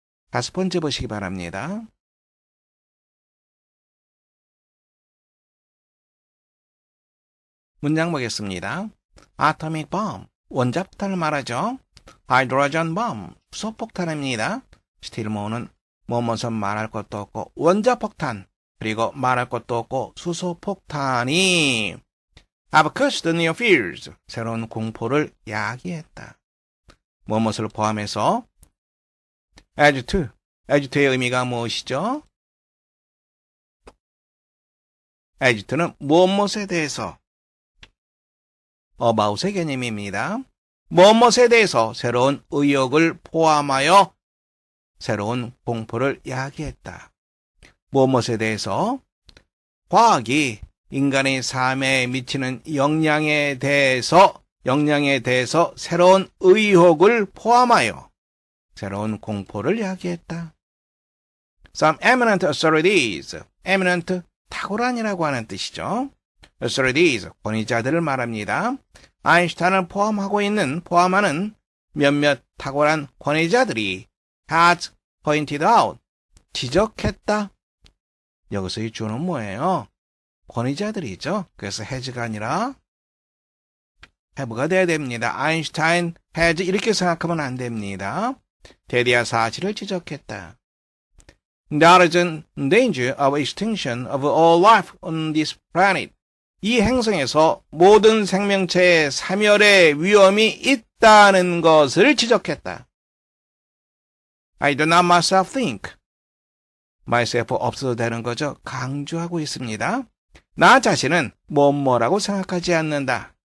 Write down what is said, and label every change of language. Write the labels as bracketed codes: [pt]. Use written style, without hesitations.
[ko] 5번째 보시기 바랍니다. 문장 보겠습니다. Atomic bomb, 원자폭탄을 말하죠. Hydrogen bomb, 수소폭탄입니다. 스틸모어는 뭐뭐선 말할 것도 없고 원자폭탄, 그리고 말할 것도 없고 수소폭탄이 [en] have caused new fears, [ko] 새로운 공포를 야기했다. 뭐뭇을 포함해서 as to의 의미가 무엇이죠? as to는 무엇에 대해서 about의 개념입니다. 무엇에 대해서 새로운 의혹을 포함하여 새로운 공포를 야기했다. 무엇에 대해서 과학이 인간의 삶에 미치는 영향에 대해서 새로운 의혹을 포함하여 새로운 공포를 야기했다. [en] Some eminent authorities, eminent [ko] 탁월한이라고 하는 뜻이죠. authorities, 권위자들을 말합니다. 아인슈타인을 포함하는 몇몇 탁월한 권위자들이 [en] has pointed out. [ko] 지적했다. 여기서 이 주어는 뭐예요? 권위자들이죠. 그래서 has가 아니라 have가 돼야 됩니다. 아인슈타인 has 이렇게 생각하면 안 됩니다. 대대한 사실을 지적했다. [en] There is a danger of extinction of all life on this planet. [ko] 이 행성에서 모든 생명체의 사멸의 위험이 있다는 것을 지적했다. [en] I do not myself think. [ko] myself 없어도 되는 거죠. 강조하고 있습니다. 나 자신은 뭐라고 생각하지 않는다.